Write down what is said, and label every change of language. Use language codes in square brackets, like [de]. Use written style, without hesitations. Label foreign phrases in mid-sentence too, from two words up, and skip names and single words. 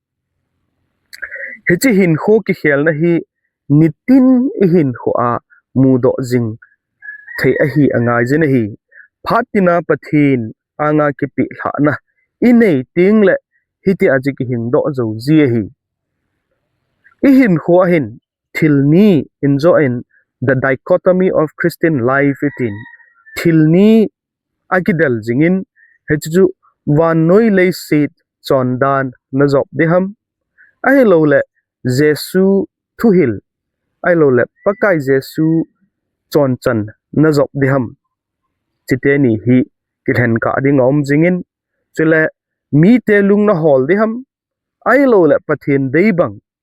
[tcz] hiche hin kho ki khel na hi nitin I hin kho a mu do jing thei a hi angai je na hi phatina pathin anga ki pi hla na inei ting le hiti aji ki hing do zo ji hi I hin kho a hin thil ni [en] enjoy the dichotomy of Christian life [tcz] itin thil ni akidel jingin hechu Vannoi Leiset Chonna Najop deham ai lo le Jesu thuhil ai lo le pakai Jesu chon chan Najop deham chite ni hi ilhen ka ding om jingin chule mi te lung na hol deham ai lo le pathen dei bang